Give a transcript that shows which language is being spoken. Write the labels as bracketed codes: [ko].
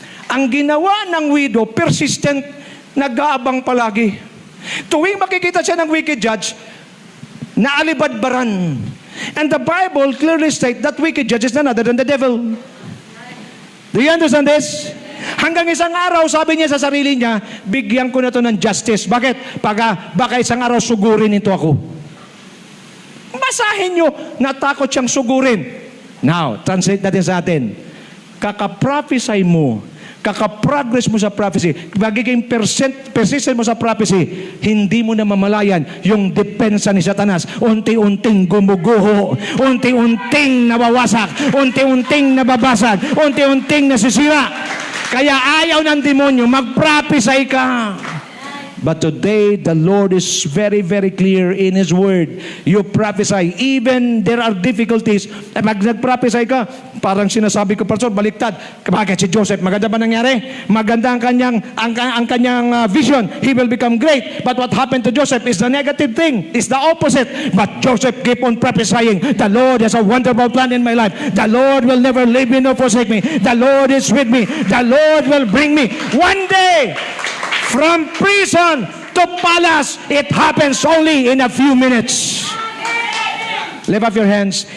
[tl] Ang ginawa ng widow, persistent, nag-aabang palagi. Tuwing makikita siya ng wicked judge, naalibadbaran. [en] And the Bible clearly states that wicked judge is none other than the devil. Do you understand this? [tl] Hanggang isang araw, sabi niya sa sarili niya, bigyan ko na to ng justice. Bakit? Baka isang araw sugurin ito ako. Basahin nyo, natakot siyang sugurin. Now, translate natin sa atin. Kaka-prophesy mo, kaka-progress mo sa prophecy, magiging persistent mo sa prophecy, hindi mo na mamalayan yung depensa ni Satanas. Unti-unting gumuguho, unti-unting nabawasak, unti-unting nababasag, unti-unting nasisira. Kaya ayaw ng demonyo, mag-prophesy ka. [en] But today, the Lord is very, very clear in His Word. You prophesy. Even there are difficulties. [tl] Pag nag-prophesy ka, parang sinasabi ko, Pastor, baliktad. Bakit si Joseph? Maganda ba nangyari? Maganda ang kanyang vision. [en] He will become great. But what happened to Joseph is the negative thing. It's the opposite. But Joseph keep on prophesying. The Lord has a wonderful plan in my life. The Lord will never leave me nor forsake me. The Lord is with me. The Lord will bring me one day. From prison to palace, it happens only in a few minutes. Lift up your hands.